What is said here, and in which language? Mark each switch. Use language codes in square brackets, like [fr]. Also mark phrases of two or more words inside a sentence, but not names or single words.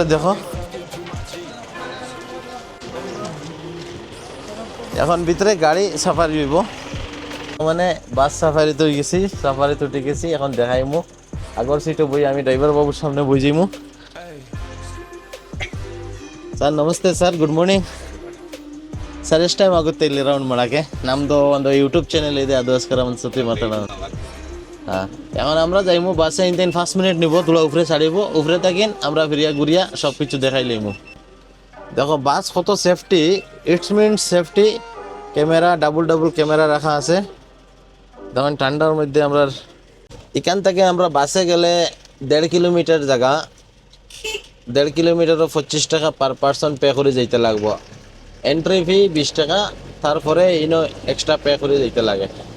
[bn] দেখো এখন ভিতরে গাড়ি সাফারি হইব, মানে [en] bus safari [bn] তো গেছি, সাফারি তো উঠে গেছি। এখন দেখাইমু আগর সিটে বই, আমি ড্রাইভার বাবুর সামনে বই যাইমু। স্যার নমস্তে। স্যার [en] good morning. [kn] ಸರ್ ಎಷ್ಟು ಟೈಮ್ ಆಗುತ್ತೆ ಇಲ್ಲಿ ರೌಂಡ್ ಮಾಡೋಕ್ಕೆ ನಮ್ಮದು ಒಂದು ಯೂಟ್ಯೂಬ್ ಚಾನೆಲ್ ಇದೆ ಅದಕ್ಕೋಸ್ಕರ ಒಂದು ಸತಿ ಮಾತಾಡೋಣ [bn] হ্যাঁ এখন আমরা যাইমু বাসে ইনতেন 5 মিনিট নিব তোলা উপরে ছাড়িব উপরে থাকেন আমরা ফিরিয়া ঘুরিয়া সব কিছু দেখাই লইমু দেখো বাস কত সেফটি [en] it's mean safety camera double camera [bn] রাখা আছে দেখুন ঠান্ডার মধ্যে আমরা এখান থেকে আমরা বাসে গেলে 1.5 কিলোমিটার জায়গা 1.5 কিলোমিটারও 25 টাকা [en] per person pay [bn] করে যাইতে লাগবো [en] entry fee [bn] 20 টাকা তারপরে ইনো [en] extra pay [bn] করে যাইতে লাগে